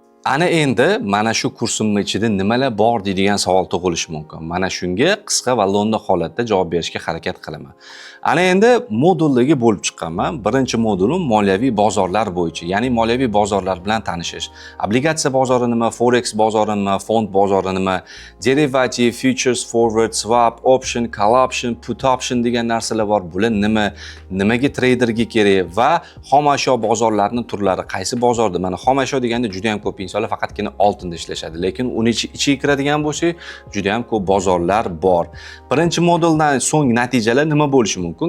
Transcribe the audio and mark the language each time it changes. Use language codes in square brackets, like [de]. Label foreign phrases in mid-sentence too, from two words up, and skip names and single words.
[uz] Ana endi mana shu kursimning ichida nimalar bor deydigan savol tug'ilishi mumkin. Mana shunga qisqa va lo'nda holatda javob berishga harakat qilaman. Ana endi modulligi bo'lib chiqqanman. Birinchi modulim moliyaviy bozorlar bo'yicha, ya'ni moliyaviy bozorlar bilan tanishish. Obligatsiya bozori nima, forex bozori nima, fond bozori nima, derivativ, [en] futures, forward, swap, option, call option, put option [uz] degan narsalar bor. Bular nima, nimaga traderga kerak va xomashyo bozorlarining turlari qaysi bozorda? Mana xomashyo deganda juda ham ko'p insonlar faqatgina oltinda ishlashadi, lekin uni ichiga kiradigan bo'lsak, juda ham ko'p bozorlar bor. Birinchi moduldan so'ng natijalar nima bo'lishi mumkin?